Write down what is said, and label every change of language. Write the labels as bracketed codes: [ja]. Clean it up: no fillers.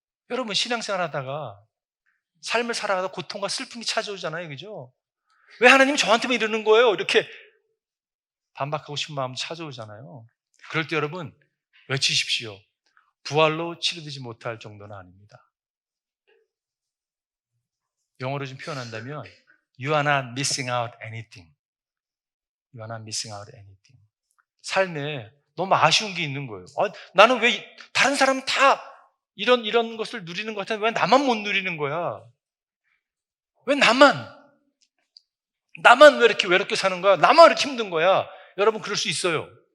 [ko] 여러분, 신앙생활 하다가 삶을 살아가다 고통과 슬픔이 찾아오잖아요. 그죠? 왜 하나님이 저한테만 이러는 거예요? 이렇게 반박하고 싶은 마음 찾아오잖아요. 그럴 때 여러분 외치십시오. 부활로 치료되지 못할 정도는 아닙니다. 영어로 좀 표현한다면 [en] You are not missing out anything. You are not missing out anything. [ko] 삶에 너무 아쉬운 게 있는 거예요. 나는 왜 다른 사람은 다 이런 것을 누리는 것 같은데 왜 나만 못 누리는 거야? 왜 나만? 나만 왜 이렇게 외롭게 사는 거야? 나만 왜 이렇게 힘든 거야? 여러분, 그럴 수 있어요.